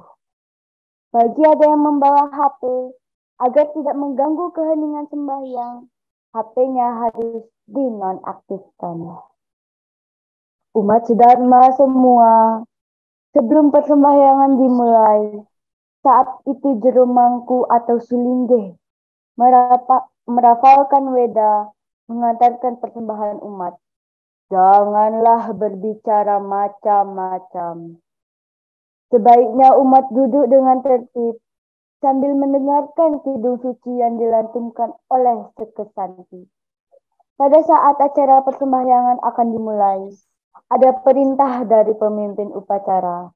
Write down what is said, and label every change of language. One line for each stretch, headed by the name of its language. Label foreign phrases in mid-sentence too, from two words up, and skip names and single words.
Indonesian: Bagi ada yang membawa HP, agar tidak mengganggu keheningan sembahyang, HP-nya harus dinonaktifkan. Umat sedharma semua, sebelum persembahyangan dimulai, saat itu jero mangku atau sulinggih merafalkan weda, mengantarkan persembahan umat. Janganlah berbicara macam-macam. Sebaiknya umat duduk dengan tertib, sambil mendengarkan kidung suci yang dilantunkan oleh sekesanti. Pada saat acara persembahyangan akan dimulai, ada perintah dari pemimpin upacara.